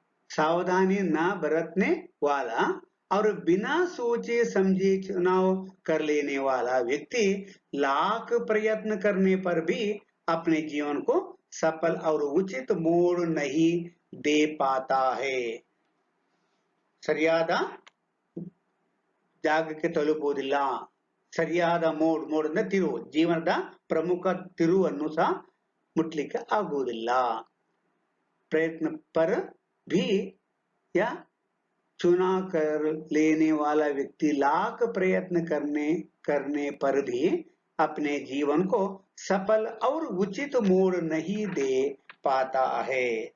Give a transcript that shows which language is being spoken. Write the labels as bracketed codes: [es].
[hi] सावधानी न बरतने वाला और बिना सोचे समझे चुनाव कर लेने वाला व्यक्ति लाख प्रयत्न करने पर भी अपने जीवन को सफल और उचित मोड़ नहीं दे पाता है। [kn] ಸರಿಯಾದ ಜಾಗಕ್ಕೆ ತಲುಪುವುದಿಲ್ಲ, ಸರಿಯಾದ ಮೋಡ್ ಅಂದ್ರೆ ತಿರುವು, ಜೀವನದ ಪ್ರಮುಖ ತಿರುವನ್ನು ಸಹ ಮುಟ್ಲಿಕ್ಕೆ ಆಗುವುದಿಲ್ಲ। [hi] प्रयत्न पर भी या चुनाव कर लेने वाला व्यक्ति लाख प्रयत्न करने पर भी अपने जीवन को सफल और उचित मोड़ नहीं दे पाता है।